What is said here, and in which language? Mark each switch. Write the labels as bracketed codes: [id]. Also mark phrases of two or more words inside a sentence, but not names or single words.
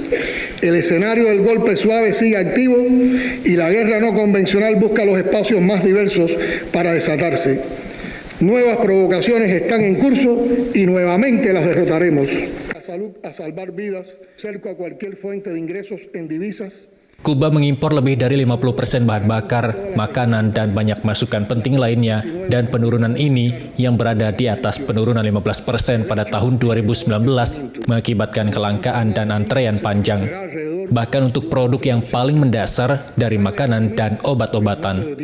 [es] El escenario del golpe suave sigue activo y la guerra no convencional busca los espacios más diversos para desatarse. Nuevas provocaciones están en curso y nuevamente las derrotaremos. A salvar vidas, cerco a cualquier fuente de ingresos en divisas. [id] Kuba mengimpor lebih dari 50% bahan bakar, makanan, dan banyak masukan penting lainnya, dan penurunan ini yang berada di atas penurunan 15% pada tahun 2019 mengakibatkan kelangkaan dan antrean panjang. Bahkan untuk produk yang paling mendasar dari makanan dan obat-obatan.